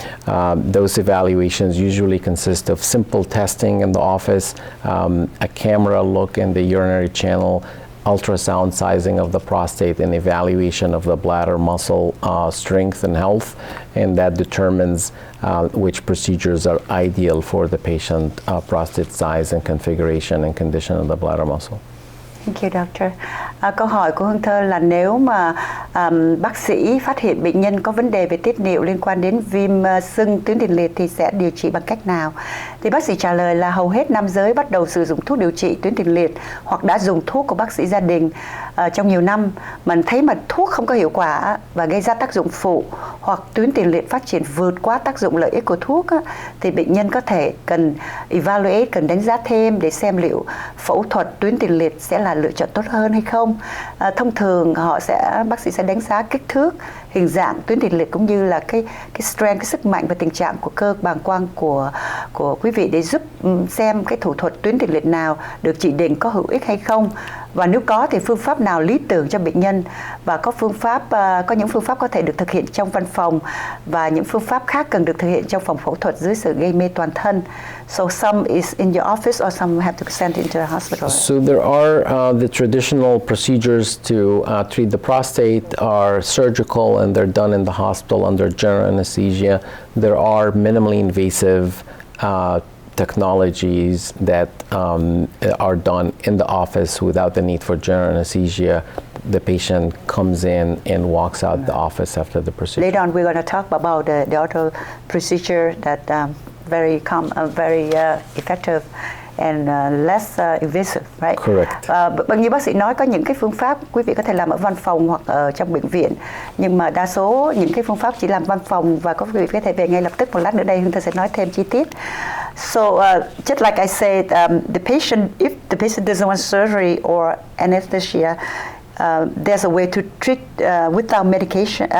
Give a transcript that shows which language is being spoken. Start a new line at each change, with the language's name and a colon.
English: Those evaluations usually consist of simple testing in the office, a camera look in the urinary channel, ultrasound sizing of the prostate, and evaluation of the bladder muscle strength and health, and that determines which procedures are ideal for the patient prostate size and configuration and condition of the bladder muscle. Thank you, doctor.
Vietnamese: Câu hỏi của Hương Thơ là nếu mà bác sĩ phát hiện bệnh nhân có vấn đề về tiết niệu liên quan đến viêm sưng tuyến tiền liệt thì sẽ điều trị bằng cách nào? Thì bác sĩ trả lời là hầu hết nam giới bắt đầu sử dụng thuốc điều trị tuyến tiền liệt hoặc đã dùng thuốc của bác sĩ gia đình trong nhiều năm, mà thấy mà thuốc không có hiệu quả và gây ra tác dụng phụ, hoặc tuyến tiền liệt phát triển vượt quá tác dụng lợi ích của thuốc thì bệnh nhân có thể cần evaluate, cần đánh giá thêm để xem liệu phẫu thuật tuyến tiền liệt sẽ là lựa chọn tốt hơn hay không. Thông thường bác sĩ sẽ đánh giá kích thước, hình dạng tuyến tiền liệt cũng như là cái strength, cái sức mạnh và tình trạng của cơ bàng quang của quý vị để giúp xem cái thủ thuật tuyến tiền liệt nào được chỉ định có hữu ích hay không, và nếu có thì phương pháp nào lý tưởng cho bệnh nhân, và có những phương pháp có thể được thực hiện trong văn phòng và những phương pháp khác cần được thực hiện trong phòng phẫu thuật dưới sự gây mê toàn thân.
English: So some is in your office or some have to be sent into the hospital. So there are the traditional procedures to treat the prostate are surgical, and they're done in the hospital under general anesthesia. There are minimally invasive technologies that are done in the office without the need for general anesthesia. The patient comes in and walks out the office after the procedure. Later on, we're going to talk about the other procedure that very effective and less invasive, right? Correct.
Vietnamese: Bằng như bác sĩ nói, có những cái phương pháp quý vị có thể làm ở văn phòng hoặc ở trong bệnh viện, nhưng mà đa số những cái phương pháp chỉ làm văn phòng và quý vị có thể về ngay lập tức. Một lát nữa đây Hương Thơ sẽ nói thêm chi tiết.
English: So just like I said, if the patient doesn't want surgery or anesthesia, there's a way to treat without medication.